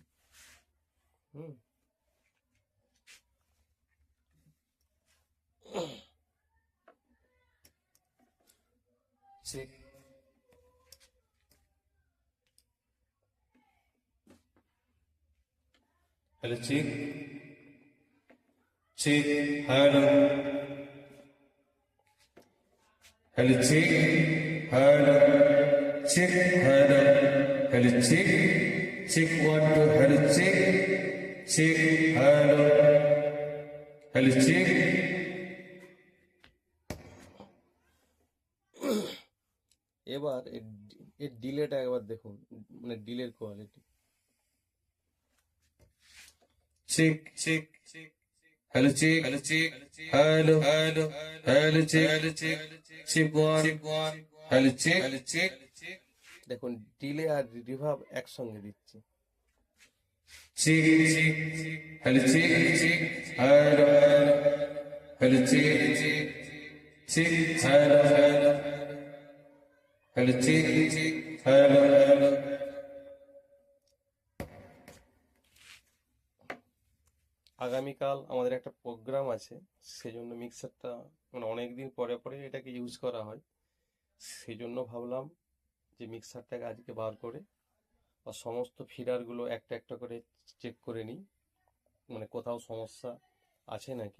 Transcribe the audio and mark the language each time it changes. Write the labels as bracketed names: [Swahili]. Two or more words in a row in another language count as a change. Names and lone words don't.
[Bangla] হুম। চেক। হ্যালো, চেক। [English] Check, hello, hello, check, hello, check, hello, hello, check, check, one, two, hello, check, hello, hello, check। [Bangla] এবার এর ডিলেটা একবার দেখুন, মানে ডিলের কোয়ালিটি। চেক, চেক, [English] hello, check, hello, hello, check, check, one, hello, check। [Bangla] দেখুন, ডিলে আর রিভার্ব একসঙ্গে দিচ্ছি। [English] Check, hello, check, hello, hello, check, hello, hello, check, hello। [Bangla] আগামীকাল আমাদের একটা প্রোগ্রাম আছে, সেজন্য মিক্সারটা মানে অনেক দিন পরে পরে এটাকে ইউজ করা হয়, সেই জন্য ভাবলাম যে মিক্সারটাকে আজকে বার করে আর সমস্ত ফিডারগুলো একটা একটা করে চেক করে নিই, মানে কোথাও সমস্যা আছে নাকি।